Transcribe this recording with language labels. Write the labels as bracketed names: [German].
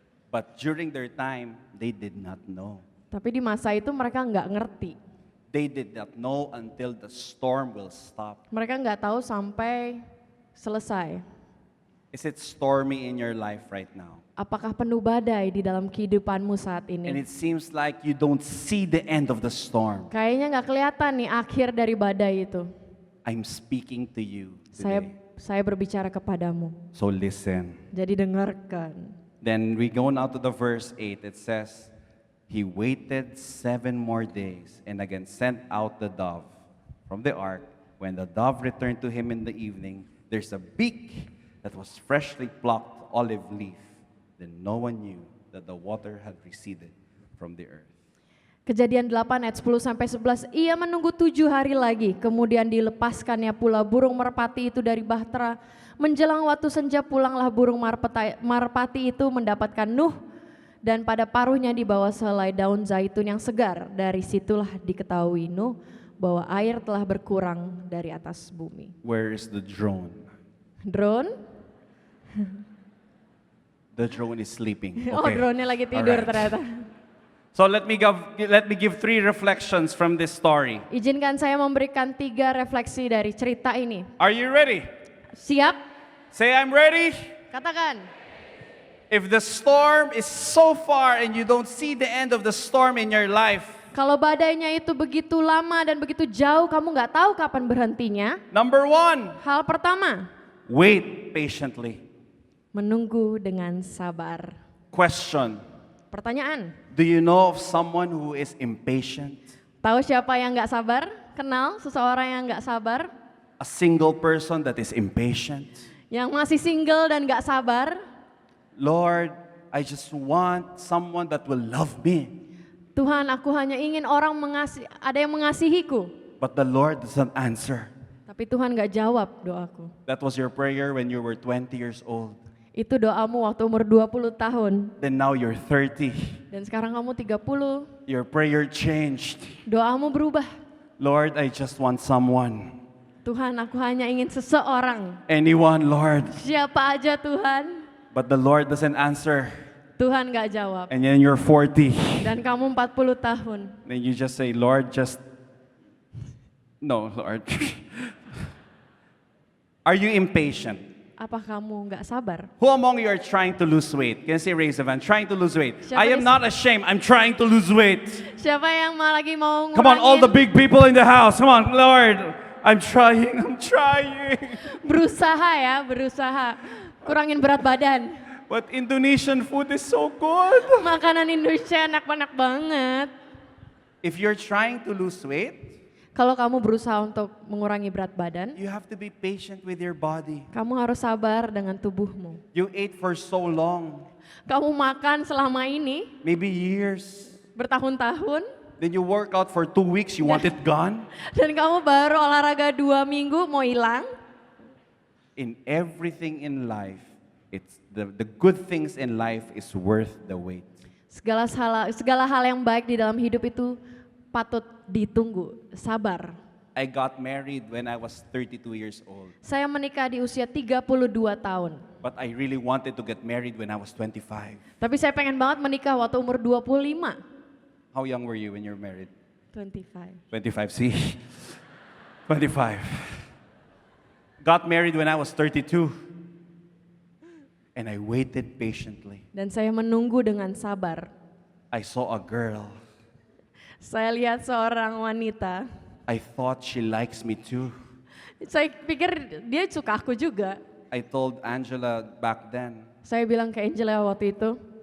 [English] But during their time, they did not know. [Indonesian] Tapi di masa itu mereka nggak ngerti. [English] They did not know until the storm will stop. [Indonesian] Mereka nggak tahu sampai selesai. [English] Is it stormy in your life right now? [Indonesian] Apakah penuh badai di dalam kehidupanmu saat [English] And [Indonesian] ini? [English] it seems like you don't see the end of the storm. [Indonesian] Kayaknya nggak kelihatan nih akhir dari badai itu. [English] I'm speaking to you [Indonesian] Saya [English] today. [Indonesian] berbicara kepadamu. [English] So listen. [Indonesian] Jadi dengarkan. [English] Then we go now to the verse 8. It says, he waited 7 more days and again sent out the dove from the ark. When the dove returned to him in the evening, there's a beak that was freshly plucked olive leaf. Then no one knew that the water had receded from the earth. [Indonesian] Kejadian 8 ayat 10 sampai 11, ia menunggu 7 hari lagi, kemudian dilepaskannya pula burung merpati itu dari bahtera. Menjelang waktu senja pulanglah burung merpati itu mendapatkan Nuh, dan pada paruhnya dibawa sehelai daun zaitun yang segar. Dari situlah diketahui Nuh bahwa air telah berkurang dari atas bumi. [English] Where is the drone? Drone? The drone is sleeping. [Indonesian] Oh, drone-nya lagi tidur [English] Alright. [Indonesian] ternyata. [English] So let me give 3 reflections from this story. [Indonesian] Izinkan saya memberikan 3 refleksi dari cerita ini. [English] Are you ready? [Indonesian] Siap? [English] Say I'm ready. [Indonesian] Katakan. [English] If the storm is so far and you don't see the end of the storm in your life, [Indonesian] Kalau badainya itu begitu lama dan begitu jauh, kamu nggak tahu kapan berhentinya. [English] number 1, [Indonesian] Hal pertama, [English] wait patiently. [Indonesian] menunggu dengan sabar. [English] Question, [Indonesian] Pertanyaan, [English] do you know of someone who is impatient? [Indonesian] tahu siapa yang nggak sabar? Kenal seseorang yang nggak sabar? [English] A single person that is impatient? [Indonesian] Yang masih single dan nggak sabar? [English] Lord, I just want someone that will love me. [Indonesian] Tuhan, aku hanya ingin orang ada yang mengasihiku. [English] But the Lord doesn't answer. [Indonesian] Tapi Tuhan nggak jawab doaku. [English] That was your prayer when you were 20 years old. [Indonesian] Itu doamu waktu umur 20 tahun. [English] Then now you're 30. [Indonesian] Dan sekarang kamu 30. [English] Your prayer changed. [Indonesian] Doamu berubah. [English] Lord, I just want someone. [Indonesian] Tuhan, aku hanya ingin seseorang. [English] Anyone, Lord. [Indonesian] Siapa aja Tuhan. [English] But the Lord doesn't answer. [Indonesian] Tuhan gak jawab. [English] And then you're 40. [Indonesian] Dan kamu 40 tahun. [English] Then you just say, Lord, just... No, Lord. Are you impatient? [Indonesian] Apa kamu gak sabar? [English] Who among you are trying to lose weight? Can you say raise a hand? Trying to lose weight. [Indonesian] Siapa [English] I am not ashamed. I'm trying to lose weight. [Indonesian] Siapa yang lagi mau [English] Come on, all the [Indonesian] ngurangin? [English] big people in the house. Come on, Lord. I'm trying. I'm trying. [Indonesian] Berusaha ya, berusaha. Kurangin berat badan. [English] But Indonesian food is so good. [Indonesian] Makanan Indonesia enak-enak banget. [English] If you're trying to lose weight, [Indonesian] Kalau kamu berusaha untuk mengurangi berat badan, [English] you have to be patient with your body. [Indonesian] kamu harus sabar dengan tubuhmu. [English] You ate for so long, [Indonesian] Kamu makan selama ini, [English] maybe years. [Indonesian] bertahun-tahun, [English] Then you work out for 2 weeks, you want it gone. [Indonesian] dan kamu baru olahraga 2 minggu mau hilang. [English] In everything in life, it's the good things in life is worth the wait. [Indonesian] Segala hal yang baik di dalam hidup itu patut ditunggu, sabar. [English] I got married when I was 32 years old, [Indonesian] Saya menikah di usia 32 tahun. [English] but I really wanted to get married when I was 25. [Indonesian] Tapi saya pengen banget menikah waktu umur 25. [English] How young were you when you were married? 25. 25, see? 25. Got married when I was 32. And I waited patiently. [Indonesian] Dan saya menunggu dengan sabar. [English] I saw a girl. [Indonesian] Saya lihat seorang wanita. [English] I thought she likes me too. [Indonesian] Saya pikir dia suka aku juga. [English] I told Angela back then, [Indonesian] Saya bilang ke Angela waktu itu,